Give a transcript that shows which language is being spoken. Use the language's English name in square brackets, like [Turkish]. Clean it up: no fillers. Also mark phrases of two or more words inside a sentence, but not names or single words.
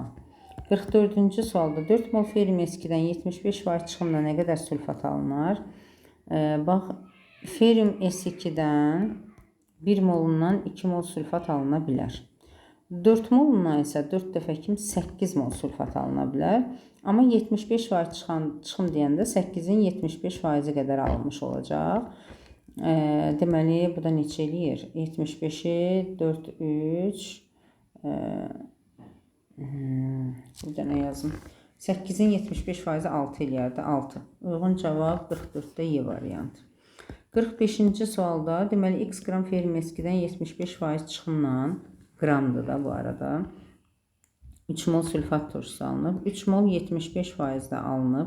[Azerbaijani] 44-cü sualda 4 mol ferium S2-dən 75% çıxımla nə qədər sülfat alınır? Bax, ferium S2-dən 1 molundan 2 mol sülfat alına bilər. 4 molundan isə 4 dəfə kimi 8 mol sülfat alına bilər. Amma 75% çıxım deyəndə 8-in 75%-i qədər alınmış olacaq. Deməli, bu da neçə eləyir? 75-i 4, 3, bir dənə yazım. 8-in 75%-i 6 eləyərdi, 6. Uyğun cavab 44-də Y variantı. 45-ci sualda, deməli, x qram ferium S2-dən 75% çıxımla, qramdır da bu arada, 3 mol sülfat turşusu alınıb. 3 mol 75%-də alınıb.